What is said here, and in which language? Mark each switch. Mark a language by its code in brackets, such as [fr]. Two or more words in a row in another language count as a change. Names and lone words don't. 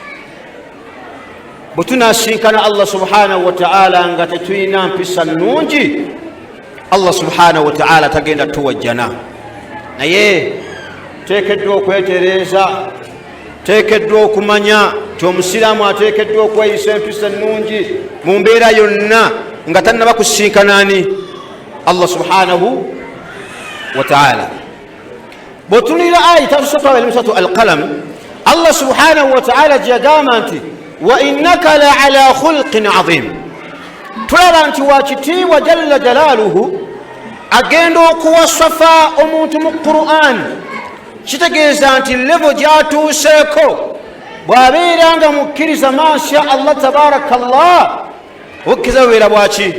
[lg] Bwe tunasinkana [ar] الله سبحانه وتعالى [lg] nga tetulina mpisa nnungi, [ar] الله سبحانه وتعالى [lg] tagenda tuwajjana. Naye teekeddwa okwetereeza, teekeddwa okumanya nti omusiraamu ateekeddwa okweyisa empisa ennungi mu mbeera yonna nga tannaba kusinkana ani? [ar] الله سبحانه وتعالى. [lg] Botunira ayita tusooka emisatu Al-Qalam, [ar] الله سبحانه وتعالى [lg] gyagamba nti [ar] وإنك لعلى خلق عظيم. [lg] Tulaba nti wa kitiibwa [ar] جل جلاله [lg] agenda okuwasafa omuntu mu Qur'an. Kitegeeza nti levo gyatuuseeko bw'abeeranga mukkiriza [ar] ما شاء الله تبارك الله, [lg] okkiriza bubeera bwaki?